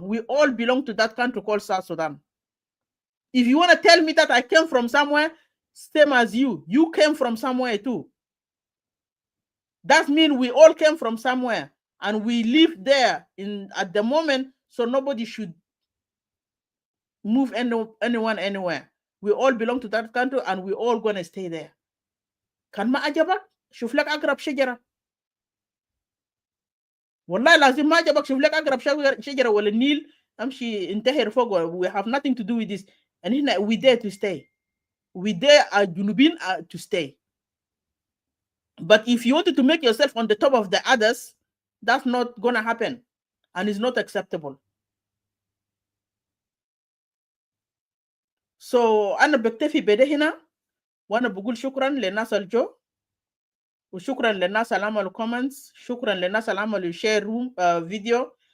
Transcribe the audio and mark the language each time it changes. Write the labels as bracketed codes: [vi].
[en] We all belong to that country called South Sudan. If you want to tell me that I came from somewhere, same as you came from somewhere too. That means we all came from somewhere and we live there at the moment, so nobody should move anyone anywhere. We all belong to that country and we all gonna stay there. [ar] Kan ma ajabak شوف لك أقرب شجرة. والله لازم ما عجبك شوف لك أقرب شجرة ولا النيل أمشي انتهر فوق. [en] We have nothing to do with this. And [ar] هنا [en] we dare to stay. We dare [ar] جنوبين [en] to stay. But if you wanted to make yourself on the top of the others, that's not gonna happen and it's not acceptable. [ar] So أنا بكتفي بده هنا وأنا بقول شكرا للناس الجو وشكرا للناس اللي عملوا [en] comments. [ar] شكرا للناس اللي عملوا [en] share room video.